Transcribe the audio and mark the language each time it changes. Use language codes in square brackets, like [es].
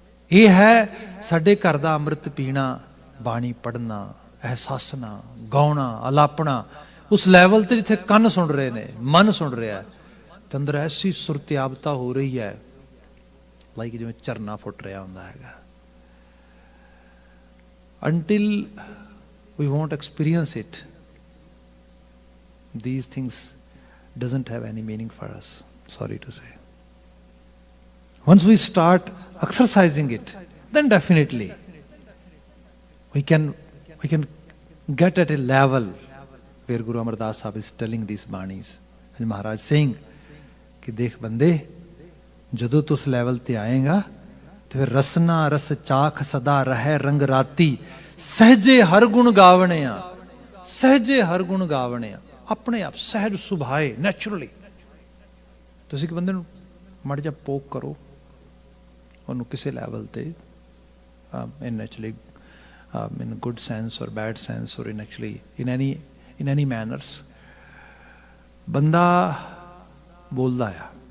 [pa] ਇਹ ਹੈ ਸਾਡੇ ਘਰ ਦਾ ਅੰਮ੍ਰਿਤ ਪੀਣਾ, ਬਾਣੀ ਪੜ੍ਹਨਾ, ਅਹਿਸਾਸਨਾ, ਗਾਉਣਾ, ਅਲਾਪਣਾ, ਉਸ ਲੈਵਲ ਤੇ ਜਿੱਥੇ ਕੰਨ ਸੁਣ ਰਹੇ ਨੇ, ਮਨ ਸੁਣ ਰਿਹਾ, ਤੇ ਅੰਦਰ ਐਸੀ ਸੁਰਤਿਆਬਤਾ ਹੋ ਰਹੀ ਹੈ, ਲਾਈਕ ਜਿਵੇਂ ਝਰਨਾ ਫੁੱਟ ਰਿਹਾ ਹੁੰਦਾ ਹੈਗਾ। [en] Until we won't experience it, these things doesn't have any meaning for us, sorry to say. Once we start exercising it, then definitely we can get at a level where Guru Amar Das Sahib is telling these banis, and Maharaj saying [pa] कि देख बंदे, ਜਦੋਂ ਤੂੰ ਉਸ level ਤੇ ਆਏਗਾ ਤੇ ਫਿਰ ਰਸਨਾ ਰਸ ਚਾਖ ਸਦਾ ਰਹਿ ਰੰਗ ਰਾਤੀ, ਸਹਜੇ ਹਰ ਗੁਣ ਗਾਵਣਿਆ, ਸਹਜੇ ਹਰ ਗੁਣ ਗਾਵਣਿਆ। ਆਪਣੇ ਆਪ ਸਹਿਜ ਸੁਭਾਏ, ਨੈਚੁਰਲੀ। ਤੁਸੀਂ ਇੱਕ ਬੰਦੇ ਨੂੰ ਮਾੜਾ ਜਿਹਾ ਪੋਕ ਕਰੋ, ਉਹਨੂੰ ਕਿਸੇ ਲੈਵਲ ਤੇ, [en] in actually in good sense or bad sense or in actually in any manners, [pa] ਬੰਦਾ ਬੋਲਦਾ ਆ।